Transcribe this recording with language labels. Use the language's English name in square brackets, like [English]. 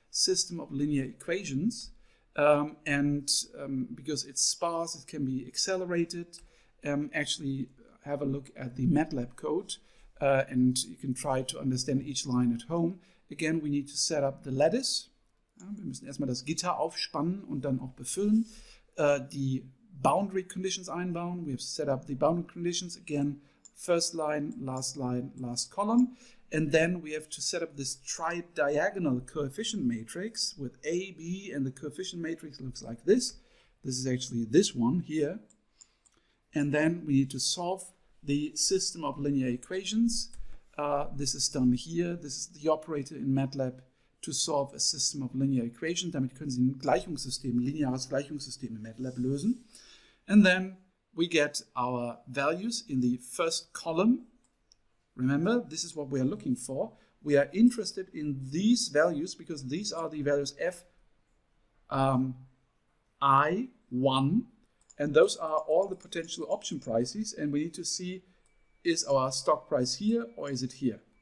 [English] system of linear equations. Because it's sparse, it can be accelerated. Actually, have a look at the Matlab code and you can try to understand each line at home. Again, we need to set up the lattice. [German] Wir müssen erstmal das Gitter aufspannen und dann auch befüllen. Die boundary conditions einbauen. [English] We have to set up the boundary conditions. Again, first line, last column. And then we have to set up this tri-diagonal coefficient matrix with A, B, and the coefficient matrix looks like this. This is actually this one here. And then we need to solve the system of linear equations. This is done here. This is the operator in Matlab to solve a system of linear equations. [German] Damit können Sie ein Gleichungssystem, lineares Gleichungssystem in Matlab lösen. [English] And then we get our values in the first column. Remember, this is what we are looking for. We are interested in these values because these are the values f I1, and those are all the potential option prices, and we need to see, is our stock price here or is it here?